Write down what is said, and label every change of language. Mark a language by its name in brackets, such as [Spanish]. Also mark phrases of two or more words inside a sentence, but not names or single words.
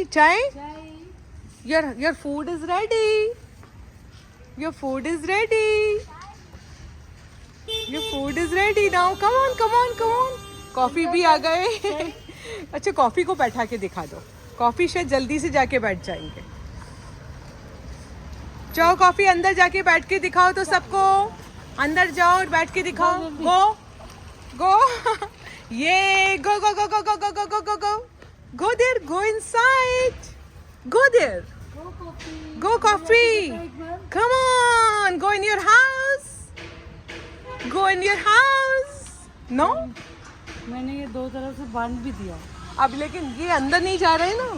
[English] chai, your food is ready, your food is ready, your food is ready now, come on come on come on. [Hindi] कॉफी भी आ गए। अच्छा, कॉफी को बैठा के दिखा दो, कॉफी शायद जल्दी से जाके बैठ जाएंगे। जाओ कॉफी अंदर जाके बैठ के दिखाओ तो सबको, अंदर जाओ और बैठ के दिखाओ। [English] go go ये go go go go go go go go go go go there, go inside, go there, go Coffee, come on, go in your house, go in your house. no, [Hindi] मैंने ये 2 तरफ से बांध भी दिया अब, लेकिन ये अंदर नहीं जा रहे ना।